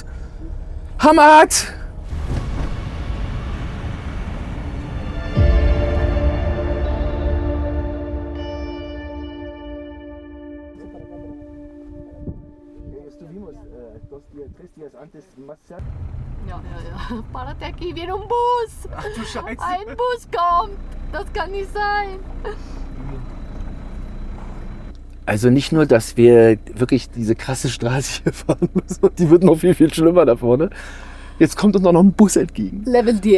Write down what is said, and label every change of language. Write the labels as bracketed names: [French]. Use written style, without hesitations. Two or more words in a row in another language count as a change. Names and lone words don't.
[German] Hamad! Ja. [Spanish] Párate aquí, viene un Bus. [German] Ach du Scheiße. Ein Bus kommt. Das kann nicht sein. Also nicht nur, dass wir wirklich diese krasse Straße hier fahren müssen, die wird noch viel, viel schlimmer da vorne. Jetzt kommt uns auch noch ein Bus entgegen. Level 10.